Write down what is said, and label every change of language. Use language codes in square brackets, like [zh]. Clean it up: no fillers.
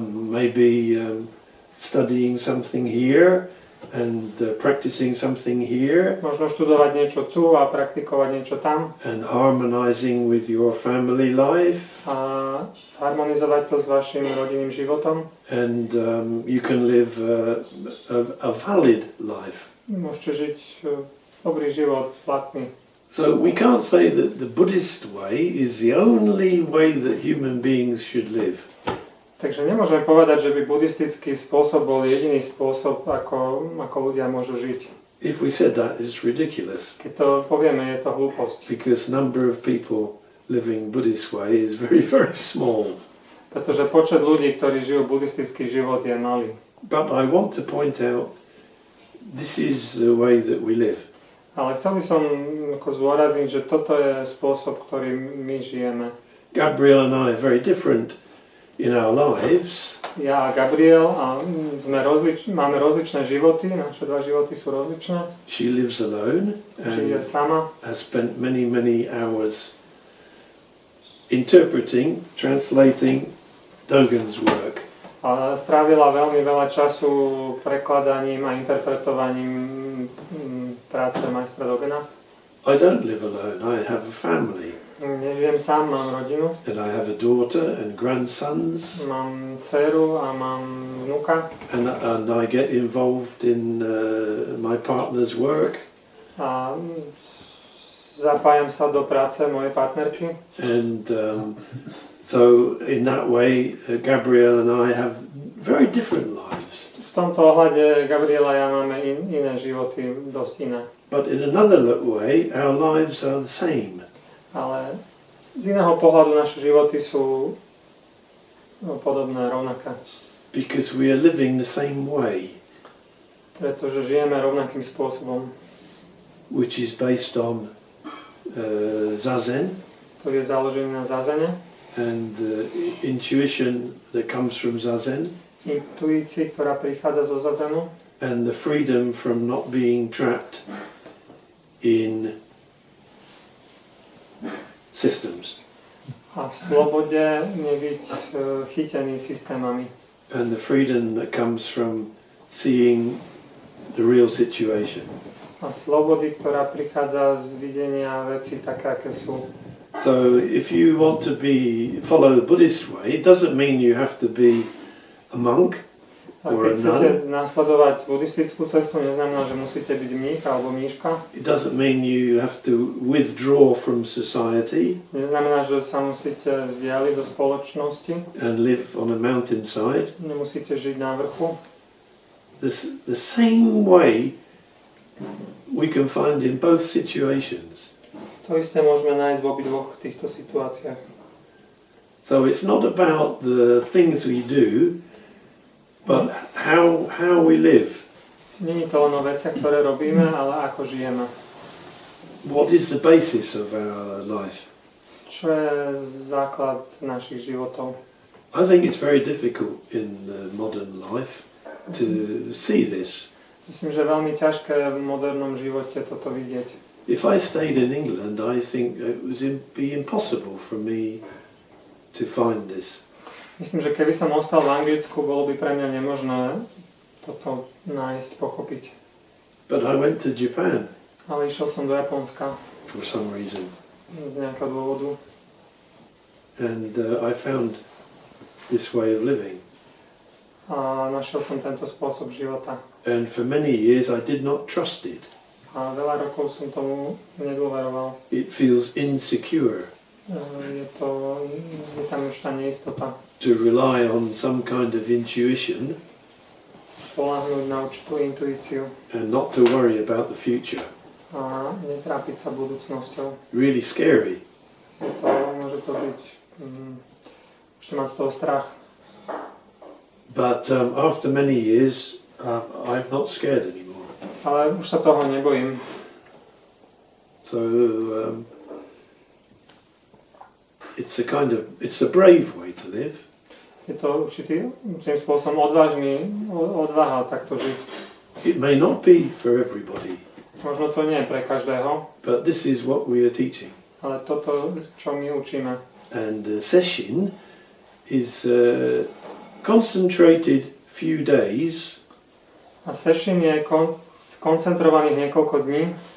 [en] Maybe studying something here and practicing something here [sk] Možno študovať niečo tu a praktikovať niečo tam [en] and harmonizing with your family life. [sk] a zharmonizovať to s vašim rodinným životom. [en] And you can live a valid life. [sk] Môžete žiť dobrý život, platný. [en] So we can't say that the Buddhist way is the only way that human beings should live. [sk] Takže nemôžeme povedať, že by buddhistický spôsob bol jediný spôsob, ako ľudia môžu žiť. [en] If we said that, it's ridiculous. [sk] Keď to povieme, je to hlúposť. [en] Because number of people living Buddhist way is very, very small. [sk] Pretože počet ľudí, ktorí žijú buddhistický život, je malý. [en] But I want to point out, this is the way that we live. [sk] Ale chcel by som zdôrazniť, že toto je spôsob, ktorý my žijeme. [en] Gabriele and I are very different in our lives. [sk] Ja a Gabriele máme rozličné životy, naše dva životy sú rozličné. [en] She lives alone [sk] Žije [en] and [sk] sama. [en] has spent many, many hours interpreting, translating Dogen's work. [sk] A strávila veľmi veľa času prekladaním a interpretovaním práce majstra Dogena. [en] I don't live alone, I have a family. [sk] Nežijem sám, mám rodinu. [en] And I have a daughter and grandsons. [sk] Mám dceru a mám vnuka. [en] And I get involved in my partner's work. [sk] A zapájam sa do práce mojej partnerky. [en] And so in that way, Gabriele and I have very different lives. [sk] V tomto ohľade Gabriela a ja máme iné životy, dosť iné. [en] But in another way, our lives are the same. [sk] Ale z iného pohľadu naše životy sú podobné, rovnaké. [en] Because we are living the same way. [sk] Pretože žijeme rovnakým spôsobom. [en] Which is based on zazen. [sk] To je založené na zazene. [en] And intuition that comes from zazen. [sk] Intuícii, ktorá prichádza zo zazenu. [en] And the freedom from not being trapped in systems. [sk] A v slobode nebyť chytený systémami. [en] And the freedom that comes from seeing the real situation. [sk] A slobody, ktorá prichádza z videnia veci také, aké sú. [en] So if you want to follow the Buddhist way, it doesn't mean you have to be a monk. [sk] A keď chcete nasledovať buddhistickú cestu, neznamená, že musíte byť mních alebo mníška. [en] It doesn't mean you have to withdraw from society. [sk] Neznamená, že sa musíte vzdialiť do spoločnosti. [en] And live on a mountainside. [sk] Nemusíte žiť na vrchu. [en] The same way we can find in both situations. [sk] To isté môžeme nájsť v obidvoch týchto situáciách. [en] So it's not about the things we do, but how we live. [sk] Nie je to len o veciach, ktoré robíme, ale ako žijeme. [en] What is the basis of our life? [sk] Čo je základ našich životov? [en] I think it's very difficult in modern life to see this. [sk] Myslím, že je veľmi ťažké v modernom živote toto vidieť. [en] If I stayed in England, I think it would be impossible for me to find this. [sk] Myslím, že keby som ostal v Anglicku, bolo by pre mňa nemožné toto nájsť, pochopiť. [en] But I went to Japan. [sk] Ale išiel som do Japonska. [en] For some reason. [sk] Z nejakého dôvodu. [en] And I found this way of living. [sk] A našiel som tento spôsob života. [en] And for many years I did not trust it. [sk] A veľa rokov som tomu nedôveroval. [en] It feels insecure. [sk] Je tam už tá neistota. [en] To rely on some kind of intuition. [sk] Spoľahnúť na určitú intuíciu. [en] And not to worry about the future. [sk] A netrápiť sa budúcnosťou. [en] Really scary. [sk] Môže to byť, môžete mať z toho strach. [en] But after many years, I'm not scared anymore. [sk] Ale už sa toho nebojím. [en] So it's a brave way to live. [sk] Je to určitým spôsobom odvaha takto žiť. [en] It may not be for everybody, [sk] Možno to nie je pre každého, [en] but this is what we are teaching. [sk] ale toto, čo my učíme. [en] And session is concentrated few days [sk] A session je koncentrovaných niekoľko dní,